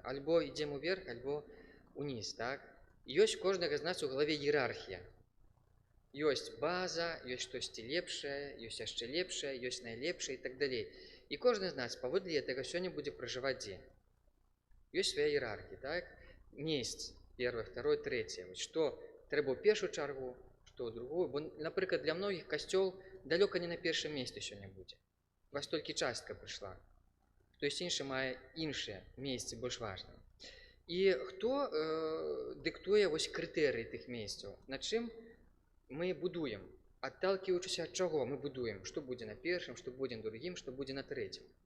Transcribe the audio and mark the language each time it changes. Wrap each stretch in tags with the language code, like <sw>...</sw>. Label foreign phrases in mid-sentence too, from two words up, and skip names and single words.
<be>Альбо ідзем уверх, альбо уніз, так? Ёсць у кожнага з нас у галаве іерархія. Ёсць база, ёсць штосьці лепшае, ёсць яшчэ лепшае, ёсць найлепшае і так далей. І кожны з нас паводле гэтага сёння будзе пражываць дзе. Ёсць свая іерархія, так?</be> <ru>Месяц, первое, второе, третье.</ru> <be>Што трэба ў першую чаргу, што ў другую. Бо, напрыклад, для многіх касцёл далёка не на першым месцы сёння будзе. У вас толькі частка прыйшла. Хтось іншы мае іншыя месцы больш важныя. І хто дыктуе вось крытэрыі тых месцаў, на чым мы будуем, адталківаючыся ад чаго мы будуем, што будзе на першым, што будзе на другім, што будзе на трэцім.</be>